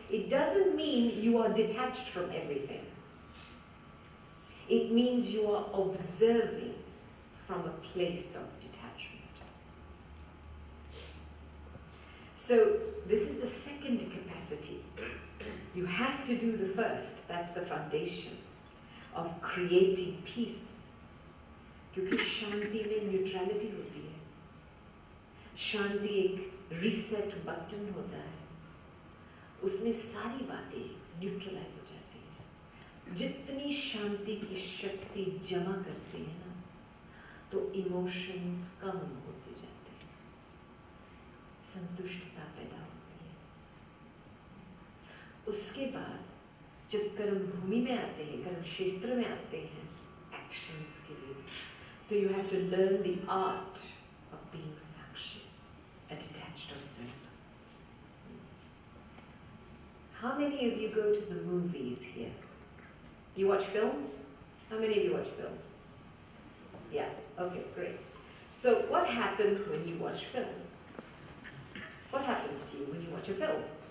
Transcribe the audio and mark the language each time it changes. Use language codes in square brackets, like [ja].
[en] It doesn't mean you are detached from everything. It means you are observing from a place of detachment. So this is the second capacity. You have to do the first. That's the foundation of creating peace. [hi] क्योंकि शांति में neutrality होती है. शांति एक reset button होता है. उसमें सारी बातें न्यूट्रलाइज हो जाती हैं. जितनी शांति की शक्ति जमा करती है ना, तो इमोशंस कम होते जाते हैं, संतुष्टता पैदा होती है। उसके बाद जब कर्म भूमि में आते हैं, कर्म क्षेत्र में आते हैं एक्शंस के लिए, तो [en] you have to learn the art of being sakshi, a detached observer. How many of you go to the movies here? You watch films? How many of you watch films? Yeah, okay, great. So what happens when you watch films? What happens to you when you watch a film?